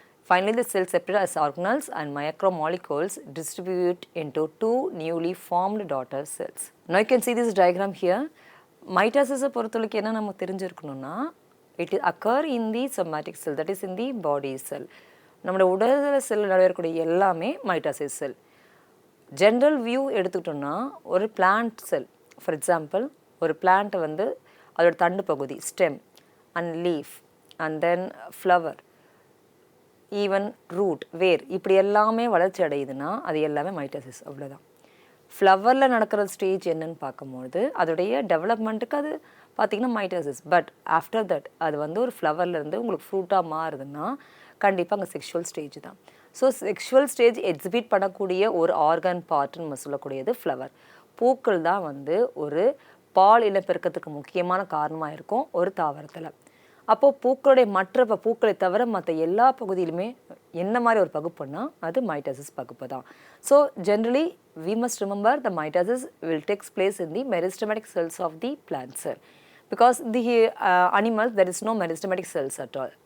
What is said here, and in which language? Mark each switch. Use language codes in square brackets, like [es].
[en] Finally the cells separate as organelles and macromolecules distribute into 2 newly formed daughter cells. Now you can see this diagram here. Mitosis [ta] பொறுத்தவரைக்கும் என்ன நம்ம தெரிஞ்சிருக்கணும்னா [en] it occur in the somatic cell, that is in the body cell. [ta] நம்மளோட உடல் செல் நடக்கக்கூடிய எல்லாமே mitosis செல். General view எடுத்துக்கிட்டோம்னா ஒரு plant sell, for example ஒரு பிளான்ட்டை வந்து அதோட தண்டு பகுதி [en] stem and leaf and then flower even root [ta] வேர் இப்படி எல்லாமே வளர்ச்சி அடையுதுன்னா அது எல்லாமே மைட்டாசிஸ். அவ்வளோதான். ஃப்ளவரில் நடக்கிற ஸ்டேஜ் என்னன்னு பார்க்கும்போது அதோடைய டெவலப்மெண்ட்டுக்கு அது பார்த்திங்கன்னா மைட்டாசிஸ். [en] but after that [ta] அது வந்து ஒரு ஃப்ளவர்லேருந்து உங்களுக்கு ஃப்ரூட்டாக மாறுதுன்னா கண்டிப்பாக அங்கே செக்ஷுவல் ஸ்டேஜ் தான். ஸோ செக்ஷுவல் ஸ்டேஜ் எக்ஸிபிட் பண்ணக்கூடிய ஒரு ஆர்கன் பார்ட்னு நம்ம சொல்லக்கூடியது ஃப்ளவர். பூக்கள் தான் வந்து ஒரு பால் இனப்பெருக்கத்துக்கு முக்கியமான காரணமாக இருக்கும் ஒரு தாவரத்தில். அப்போது பூக்களுடைய மற்ற பூக்களை தவிர மற்ற எல்லா பகுதியிலுமே என்ன மாதிரி ஒரு பகுப்புன்னா அது மைட்டாசிஸ் பகுப்பு தான். [en] So generally we must remember the mitosis will takes place in the meristematic cells of the plant cell, because the animals there is no meristematic cells at all.